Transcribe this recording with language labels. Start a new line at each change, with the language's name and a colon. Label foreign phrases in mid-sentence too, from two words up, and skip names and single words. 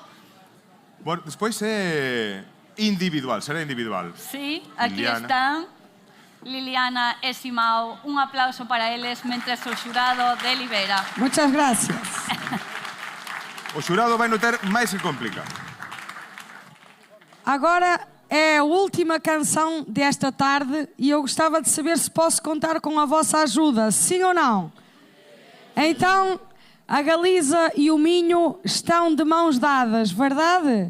Galician: Bueno, despois é individual, será individual. Sí, aquí están. Liliana e Simao, un aplauso para eles mentres o xurado delibera.
Spanish: Muchas gracias.
Galician: O xurado vai notar máis que complica.
Portuguese: Agora é a última canção desta tarde e eu gostava de saber se posso contar com a vossa ajuda, sim ou não? Então, a Galiza e o Minho estão de mãos dadas, verdade?